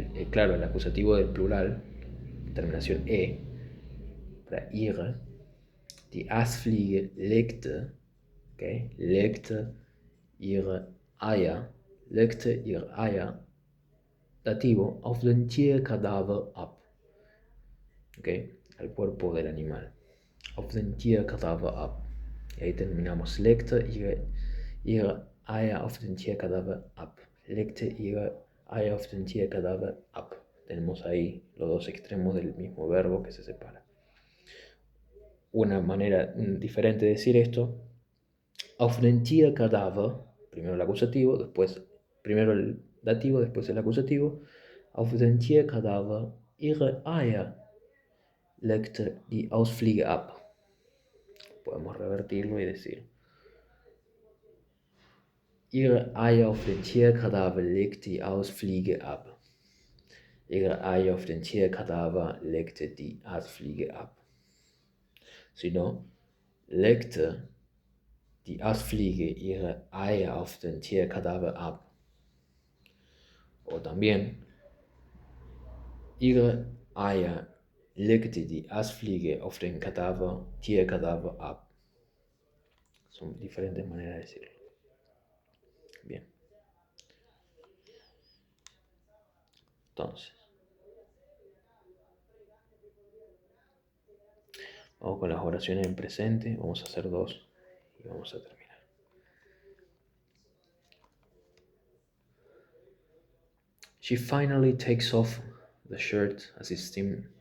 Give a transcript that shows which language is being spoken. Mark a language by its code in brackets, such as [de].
[es] Claro, el acusativo del plural, terminación e, para ihre. [de] Die Aasfliege legte, okay, legte ihre Eier, dativo, auf den Tierkadaver ab, okay, [es] al cuerpo del animal, [de] auf den Tierkadaver ab. [es] Y ahí terminamos, [de] legte ihre Eier auf den Tierkadaver ab, legte ihre Eier auf den Tierkadaver ab. [es] Tenemos ahí los dos extremos del mismo verbo que se separan. Una manera diferente de decir esto, [de] auf den Tierkadaver, primero el acusativo, después, primero el dativo, después el acusativo, auf den Tierkadaver ihre Eier legte die Ausfliege ab. [es] Podemos revertirlo y decir, [de] ihre Eier auf den Tierkadaver legte die Ausfliege ab. Ihre Eier auf den Tierkadaver legte die Ausfliege ab. Sino, legte die Aasfliege ihre Eier auf den Tierkadaver ab. O también, ihre Eier legte die Aasfliege auf den Tierkadaver ab. [es] Son diferentes maneras de decirlo. Bien. Entonces, vamos con las oraciones en presente. Vamos a hacer dos y vamos a terminar. [en] She finally takes off the shirt as his team.